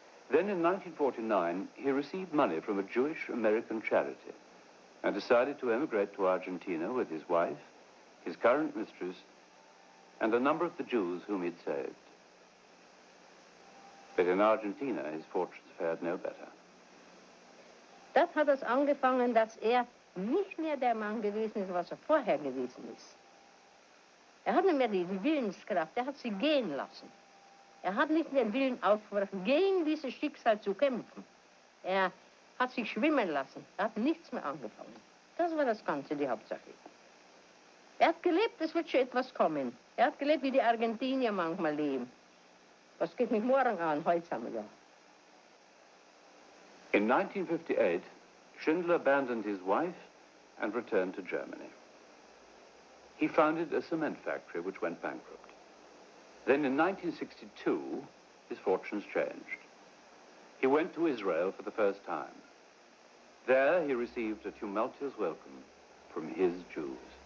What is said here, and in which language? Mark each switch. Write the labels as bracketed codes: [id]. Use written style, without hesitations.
[en] Then in 1949, he received money from a Jewish-American charity and decided to emigrate to Argentina with his wife, his current mistress, and a number of the Jews whom he'd saved. But in Argentina, his fortunes fared no better. [de] Das hat es angefangen, dass nicht mehr der Mann gewesen ist, was vorher gewesen ist. Hat nicht mehr die Willenskraft, hat sie gehen lassen. Hat nicht mehr den Willen aufgebracht, gegen dieses Schicksal zu kämpfen. Hat sich schwimmen lassen, hat nichts mehr angefangen. Das war das Ganze, die Hauptsache. Hat gelebt, es wird schon etwas kommen. Hat gelebt, wie die Argentinier manchmal leben. Was geht mich morgen an, heute haben wir ja. [en] In 1958, Schindler abandoned his wife and returned to Germany. He founded a cement factory which went bankrupt. Then in 1962, his fortunes changed. He went to Israel for the first time. There he received a tumultuous welcome from his Jews.